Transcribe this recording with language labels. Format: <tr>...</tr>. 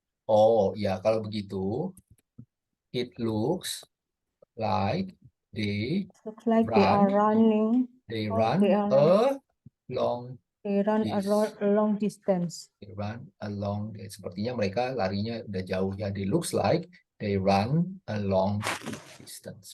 <en>Oh,</en> <id>ya kalau begitu</id> <en>it looks like they Looks like they are running. they Oh, run they are a long They run a long distance. they run along.</en> <id>Sepertinya mereka larinya udah jauh ya.</id> <en>They looks like they run a long distance.</en>